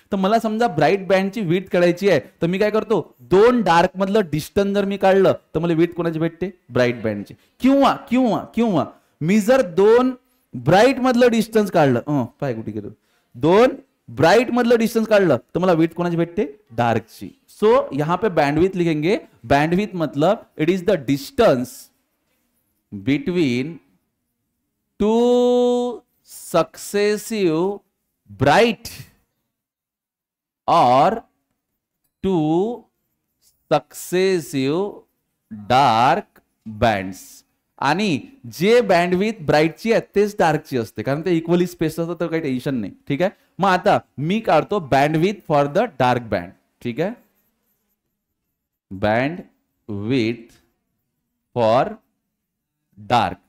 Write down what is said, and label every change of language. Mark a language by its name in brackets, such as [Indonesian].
[Marathi] तर मला समजा ब्राईट बँडची विड्थ काढायची आहे, तर मी काय करतो, दोन डार्क मधलं डिस्टन्स जर मी काढलं तर मला विड्थ कोणाची भेटते? ब्राईट बँडची. किंवा किंवा किंवा मी जर दोन ब्राईट मधलं डिस्टन्स काढलं, पाय कुठे गेलो, दोन ब्राइट मधलं डिस्टेंस काढलं तर मला विड्थ कोणाची भेटते? डार्कची. [Hindi] सो यहां पे बैंडविड्थ लिखेंगे. [English] Bandwidth मतलब it is the distance between two successive bright और two successive dark bands. [Marathi] आणि जे बँडविड्थ ब्राईटची आहे तेच डार्कची असते, कारण ते इक्वली स्पेस असतं, तर काही टेन्शन नाही. ठीक आहे. मग आता मी काढतो bandwidth for the dark band. ठीक आहे. Bandwidth for dark.